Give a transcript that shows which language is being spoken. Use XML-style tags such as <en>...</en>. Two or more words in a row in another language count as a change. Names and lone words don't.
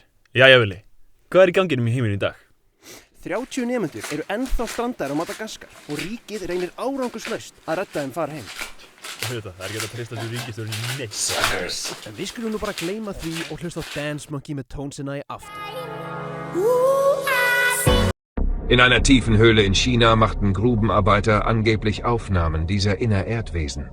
<is>Jæja, Vili, hvað er í ganginum í heiminum í dag? 30 nemendur eru ennþá strandaðir á Madagaskar og ríkið reynir árangurslaust að redda þeim fara heim. Það er ekki að treysta þessu ríkisstjórn í neitt.</is> <en>Suckers.</en> <is>En við skulum nú bara gleyma því og hlusta á Dance Monkey með Tones and I aftur.</is> <de>In einer tiefen Höhle in China machten Grubenarbeiter angeblich Aufnahmen dieser Innererdwesen.</de>